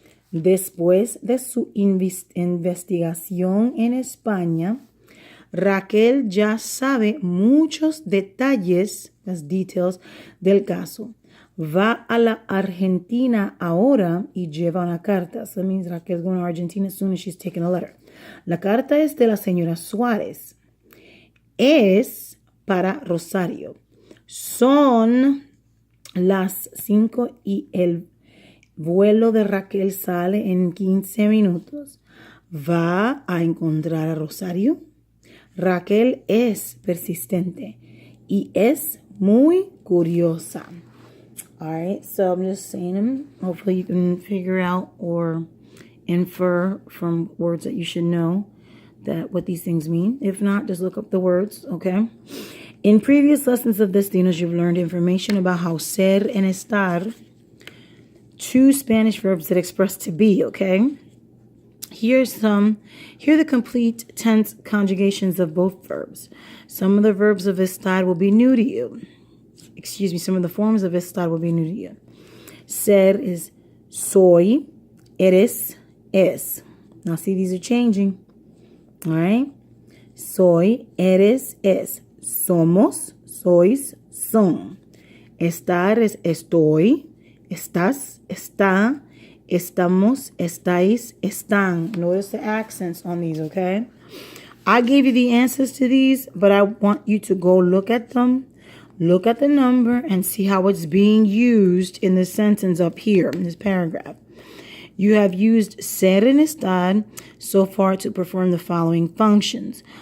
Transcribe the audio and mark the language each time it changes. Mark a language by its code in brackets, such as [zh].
[es] Después de su investigación en España, Raquel ya sabe muchos detalles, las details del caso. Va a la Argentina ahora y lleva una carta. [en] So that means Raquel's going to Argentina as soon as she's taking a letter. [es] La carta es de la señora Suárez. Es para Rosario. Son las 5 y el vuelo de Raquel sale en 15 minutos. ¿Va a encontrar a Rosario? Raquel es persistente y es muy curiosa. [en] All right, so I'm just saying them. Hopefully you can figure out or infer from words that you should know that what these things mean. If not, just look up the words, okay? In previous lessons of Destinos, you've learned information about how ser and estar, two Spanish verbs that express to be, okay? Here are the complete tense conjugations of both verbs. Some of the verbs of estar will be new to you. Some of the forms of estar will be new to you. [es] Ser is soy, eres, es. [en] Now see, these are changing. All right? [es] Soy, eres, es. Somos, sois, son. Estar es estoy, Estás, está, estamos, estáis, están. [en] Notice the accents on these, okay? I gave you the answers to these, but I want you to go look at them, look at the number, and see how it's being used in the sentence up here in this paragraph. You have used ser and estar so far to perform the following functions.